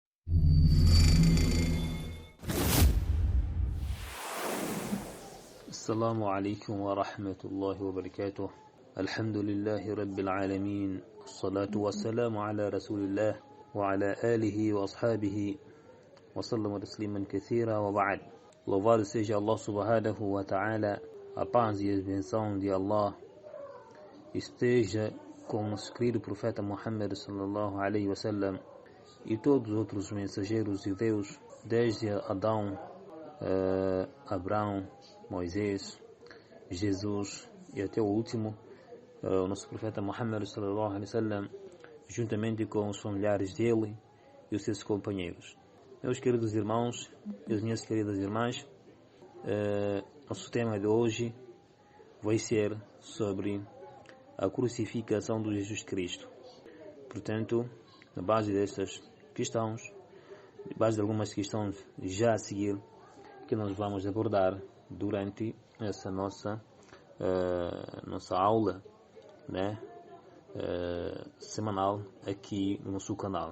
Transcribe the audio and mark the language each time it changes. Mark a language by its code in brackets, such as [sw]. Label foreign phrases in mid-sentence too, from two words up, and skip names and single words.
[ar] السلام عليكم ورحمة الله وبركاته. الحمد لله رب العالمين، الصلاة والسلام على رسول الله وعلى آله وأصحابه وسلم تسليما كثيرا وبعد. [pt] Louvado seja Allah [ar] سبحانه وتعالى, [pt] a paz e a benção de Allah esteja com o nosso querido profeta Muhammad [ar] صلى الله عليه وسلم [pt] e todos os outros mensageiros de Deus, desde Adão, Abraão, Moisés, Jesus e até o último, o nosso profeta Muhammad [ar] صلى الله عليه وسلم, [pt] juntamente com os familiares dele e os seus companheiros. Meus queridos irmãos e as minhas queridas irmãs, nosso tema de hoje vai ser sobre a crucificação de Jesus Cristo. Portanto, na base destas questões, na base de algumas questões já a seguir, que nós vamos abordar durante essa nossa aula, né, semanal aqui no nosso canal.